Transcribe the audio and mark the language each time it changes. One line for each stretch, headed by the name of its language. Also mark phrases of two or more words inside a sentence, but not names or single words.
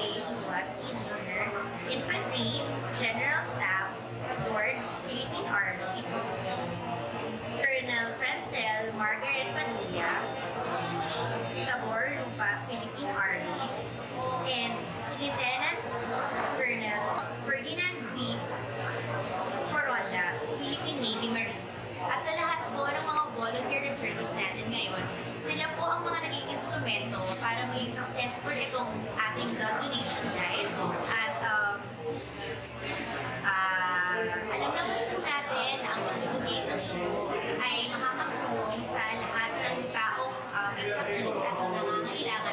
English: Luas, Engineer, Infantry General Staff, Lord, Philippine Army, Colonel Francel Margaret Padilla, Tabor Lupa, Philippine Army, and Lieutenant Colonel Ferdinand B. Foronda, Philippine Navy Marines.
Filipino: At sa lahat po ng mga
English: volunteer reservists
Filipino: natin ngayon, sila po ang mga naging instrumento para maging successful itong ating
English: blood donation drive.
Filipino: At alam naman po natin na ang pag-donate ay makakatulong sa lahat ng taong may sakit at nangangailangan.